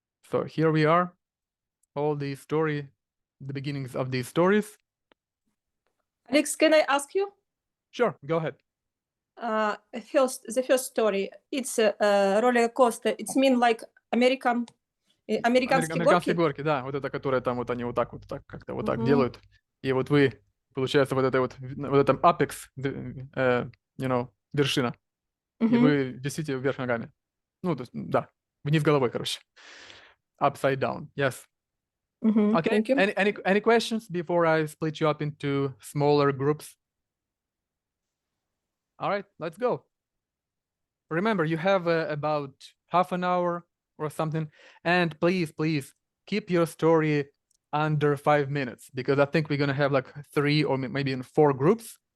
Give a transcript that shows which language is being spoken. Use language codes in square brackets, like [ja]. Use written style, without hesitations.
[en] So here we are, all the story, the beginnings of these stories. Alex, can I ask you? Sure, go ahead. The first story, it's a roller coaster. It's mean like американские [ru] Американские горки? горки, да, вот это, которые там вот они вот так как-то вот так делают. И вот вы, получается, вот это вот этом [en] apex, you know, [ru] вершина. И вы висите вверх ногами. Ну, то есть, да, вниз головой, короче. [en] Upside down, yes. Okay, Thank you. any questions before I split you up into smaller groups? All right, let's go. Remember, you have about half an hour or something. And please, please keep your story under 5 minutes, because I think we're going to have like 3 or maybe in 4 groups.